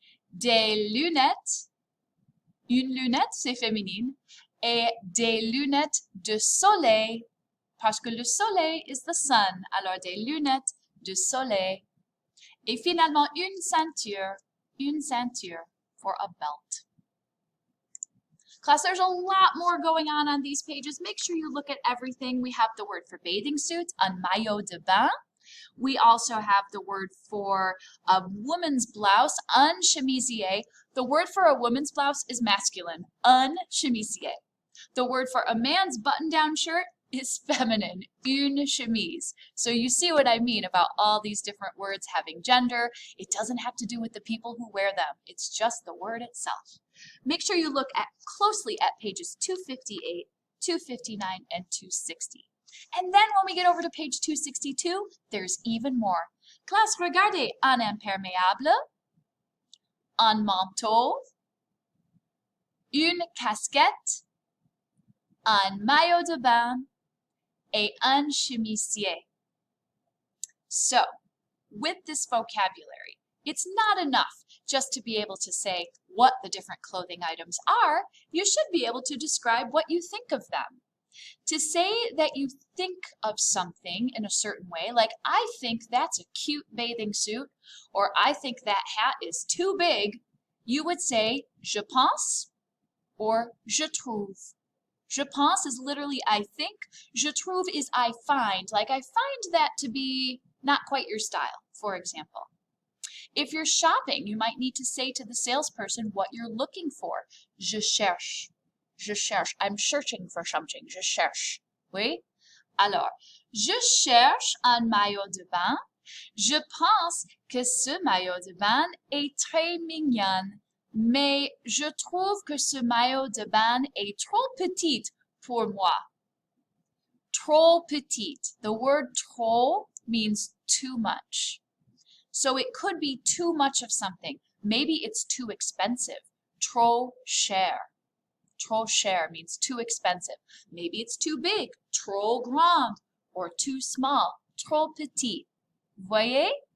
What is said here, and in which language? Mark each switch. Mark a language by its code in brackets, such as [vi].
[fr] Des lunettes, une lunette, c'est féminine. Et des lunettes de soleil, parce que le soleil [en] is the sun, [fr] alors des lunettes de soleil. Et finalement, une ceinture [en] for a belt. Class, there's a lot more going on these pages. Make sure you look at everything. We have the word for bathing suits, un maillot de bain. We also have the word for a woman's blouse, un chemisier. The word for a woman's blouse is masculine, un chemisier. The word for a man's button-down shirt is feminine, une chemise. So you see what I mean about all these different words having gender. It doesn't have to do with the people who wear them. It's just the word itself. Make sure you look closely at pages 258, 259, and 260. And then when we get over to page 262, there's even more. [fr] Classe, regardez, un imperméable, un manteau, une casquette, un maillot de bain, et un chemisier. [en] So, with this vocabulary, it's not enough just to be able to say what the different clothing items are. You should be able to describe what you think of them. To say that you think of something in a certain way, like I think that's a cute bathing suit, or I think that hat is too big, you would say [fr] je pense [en] or [fr] je trouve. Je pense [en] is literally I think. [fr] Je trouve [en] is I find. Like I find that to be not quite your style, for example. If you're shopping, you might need to say to the salesperson what you're looking for. [fr] Je cherche. Je cherche. [en] I'm searching for something. [fr] Je cherche. Oui? Alors, je cherche un maillot de bain. Je pense que ce maillot de bain est très mignon. Mais je trouve que ce maillot de bain est trop petit pour moi. Trop petit. [en] The word trop means too much. So it could be too much of something. Maybe it's too expensive. [fr] Trop cher. Trop cher [en] means too expensive. Maybe it's too big. [fr] Trop grand. [en] Or too small. [fr] Trop petit. Voyez?